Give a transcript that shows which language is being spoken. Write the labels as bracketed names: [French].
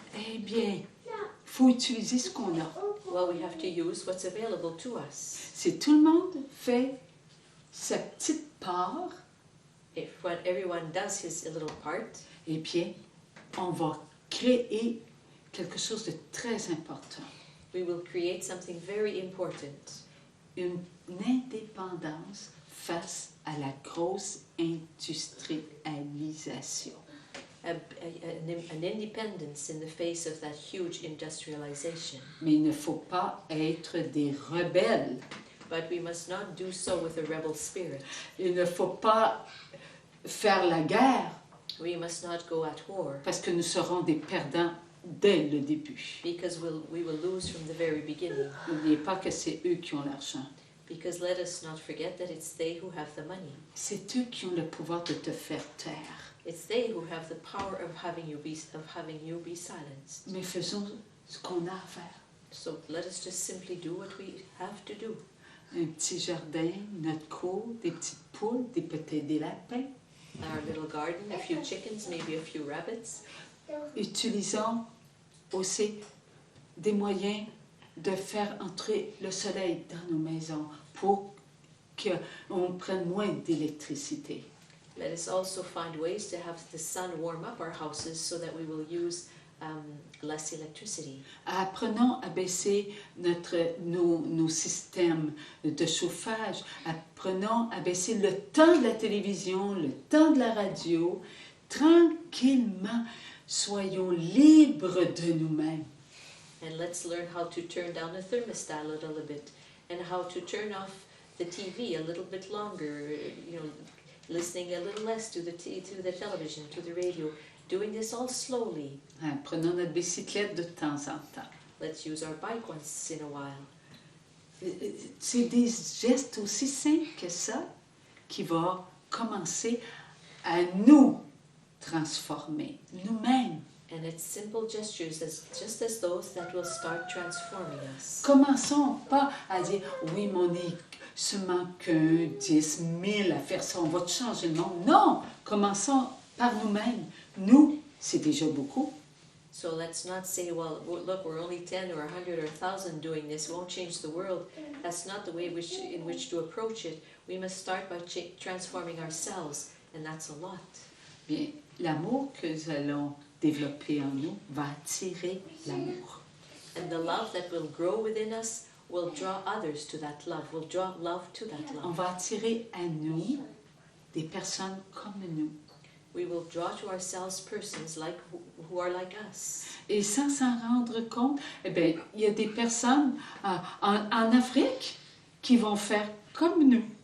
[French] Eh bien, il faut utiliser ce qu'on a. [English] Well, we have to use what's available to us. [French] Si tout le monde fait sa petite part, [English] When everyone does his little part, [French] eh bien, on va créer quelque chose de très important. [English] we will create something very important. [French] Une indépendance face à la grosse industrialisation. [English] An independence in the face of that huge industrialization. [French] Mais il ne faut pas être des rebelles. [English] But we must not do so with a rebel spirit. [French] Il ne faut pas faire la guerre [English] We must not go at war, [French] parce que nous serons des perdants dès le début. [English] because we will lose from the very beginning. [French] N'oubliez pas que c'est eux qui ont l'argent. [English] Because let us not forget that it's they who have the money. [French] C'est eux qui ont le pouvoir de te faire taire. [English] It's they who have the power of having you be silenced. [French] Mais faisons ce qu'on a à faire. [English] So let us just simply do what we have to do. [French] Un petit jardin, notre cour, des petites poules, peut-être des lapins. [English] Our little garden, a few chickens, maybe a few rabbits. [French] Utilisons aussi des moyens de faire entrer le soleil dans nos maisons pour qu'on prenne moins d'électricité. [English] Let us also find ways to have the sun warm up our houses so that we will use less electricity. [French] Apprenons à baisser nos systèmes de chauffage. Apprenons à baisser le temps de la télévision, le temps de la radio. Tranquillement, soyons libres de nous-mêmes. [English] And let's learn how to turn down the thermostat a little bit and how to turn off the TV a little bit longer, listening a little less to the television, to the radio, doing this all slowly. [French] Prenons notre bicyclette de temps en temps. [English] Let's use our bike once in a while. [French] C'est des gestes aussi simples que ça qui vont commencer à nous transformer, nous-mêmes. [English] And it's simple gestures, just as those that will start transforming us. [French] Commençons pas à dire, oui, Monique, seulement que 10 000 à faire ça, on va changer le monde. Non, commençons par nous-mêmes. Nous, c'est déjà beaucoup. [English] So let's not say, well, look, we're only 10 or 100 or 1,000 doing this. It won't change the world. That's not the way in which to approach it. We must start by transforming ourselves, and that's a lot. [French] Bien, l'amour que nous allons développer en nous va attirer l'amour. [English] And the love that will grow within us will draw others to that love, will draw love to that [French] On [English] love. [French] va attirer à nous des personnes comme nous. [English] We will draw to ourselves persons who are like us. [French] Et sans s'en rendre compte, eh bien, il y a des personnes en Afrique qui vont faire comme nous.